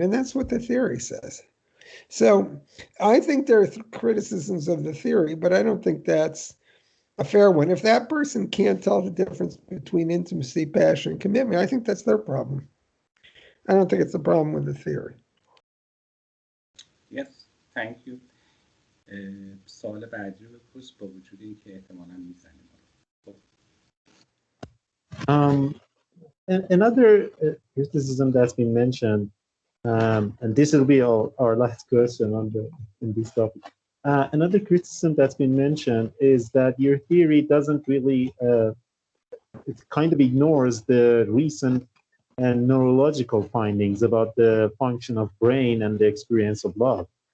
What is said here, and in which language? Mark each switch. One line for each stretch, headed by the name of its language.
English: And that's what the theory says. So I think there are criticisms of the theory, but I don't think that's a fair one. If that person can't tell the difference between intimacy, passion, and commitment, I think that's their problem. I don't think it's a problem with the theory. Yes, thank you.
Persian: سوال بعدی رو بپرس با وجود اینکه احتمالاً میزنیم.
English: Another criticism that's been mentioned, and this will be our last question in this topic. Another criticism that's been mentioned is that your theory doesn't really, it kind of ignores the recent and neurological findings about the function of brain and the experience of love.